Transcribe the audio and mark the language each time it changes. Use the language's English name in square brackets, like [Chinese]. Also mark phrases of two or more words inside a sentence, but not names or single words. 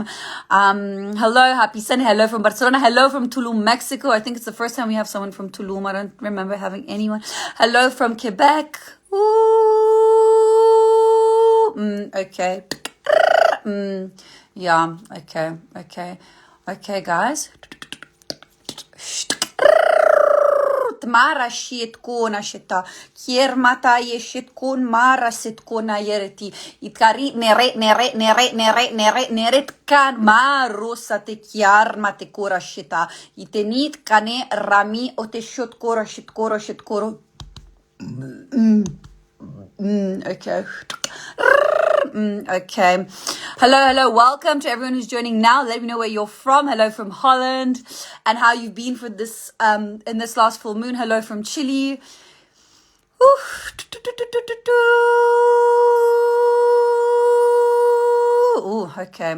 [English] Hello, happy Sunday. Hello from Barcelona. Hello from Tulum, Mexico. I think it's the first time we have someone from Tulum. I don't remember having anyone. Hello from Quebec. Ooh. Okay. Yeah. Okay, guys. Mara shietkona sheta kiermata yeshetkon mara setkona yereti itkari neret kan marosa te kiarma te kora sheta itenit kane rami o te shot kora shetkoro okay. Okay. Hello. Welcome to everyone who's joining now. Let me know where you're from. Hello from Holland and how you've been for this in this last full moon. Hello from Chile. Ooh, okay.